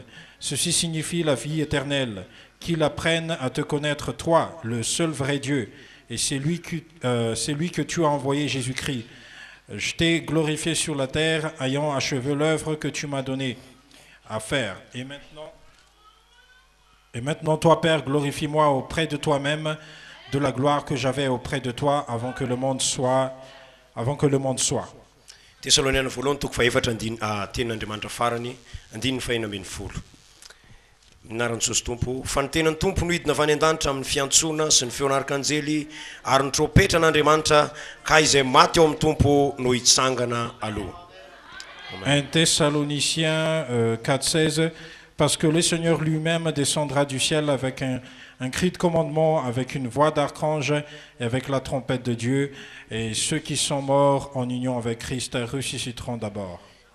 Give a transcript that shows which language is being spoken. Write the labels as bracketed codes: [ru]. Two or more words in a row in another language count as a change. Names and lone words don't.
[fr] Ceci signifie la vie éternelle, qu'ils apprennent à te connaître toi, le seul vrai Dieu, et c'est lui que tu as envoyé, Jésus-Christ. Je t'ai glorifié sur la terre, ayant achevé l'œuvre que tu m'as donnée à faire. Et maintenant, toi, Père, glorifie-moi auprès de toi-même de la gloire que j'avais auprès de toi avant que le monde soit. [mg] Tesaloniana voalohany toko faefatra tenin'Andriamanitra farany 1:4. Minaran'ny Jesosy Tompo, fa ny tenan'ny Tompo no hidina avy any an-danitra amin'ny fiantsoana sy ny feon'arkanjely ary ny trompetra n'Andriamanitra ka izay maty ao amin'ny Tompo no hitsangana aloha. [fr] 1 Thessaloniciens 4:16, parce que le Seigneur lui-même descendra du ciel avec un cri de commandement, avec une voix d'archange et avec la trompette de Dieu, et ceux qui sont morts en union avec Christ ressusciteront d'abord.